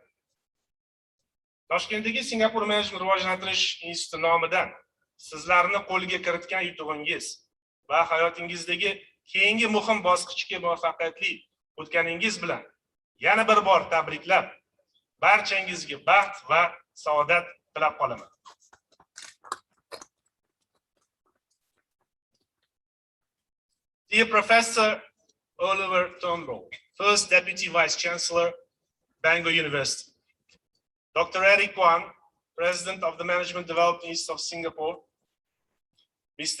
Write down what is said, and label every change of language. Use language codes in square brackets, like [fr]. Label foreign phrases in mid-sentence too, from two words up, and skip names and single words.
[uz] Toshkentdagi Singapur Management rivojlantirish instituti nomidan sizlarni qo'lga kiritgan yutug'ingiz va hayotingizdagi keyingi muhim bosqichga muvaffaqiyatli o'tganingiz bilan yana bir bor tabriklab, barchangizga baxt va saodat tilab qolaman. [en] Dear Professor Oliver Turnbull, First Deputy Vice Chancellor, Bangor University. Dr. Eric Kwan, President of the Management Development Institute of Singapore, Mr.